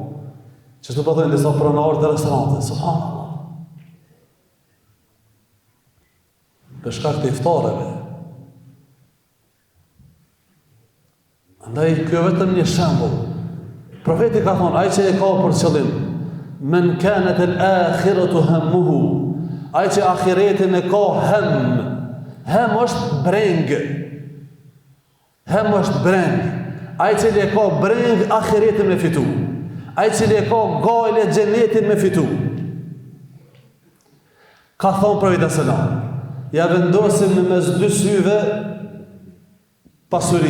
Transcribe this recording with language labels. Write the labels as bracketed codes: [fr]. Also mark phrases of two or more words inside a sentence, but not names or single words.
[sq] Qështu po thënë disa pronarë të restorante, subhanallah. Për shkak të iftareve. Andaj, kjo vetëm një shembull. Profeti ka thonë, ai që e ka për qëllim, [ar] من كانت الآخرة همه, [sq] ai që ahiretin e ka hem është breng. Hem është breng. Ai që e ka breng ahiretin me fitu. Ai që e ka gajle xhenetin me fitu. Ka thonë profeti sallallahu ja vendosim në mes dy syve pasuri.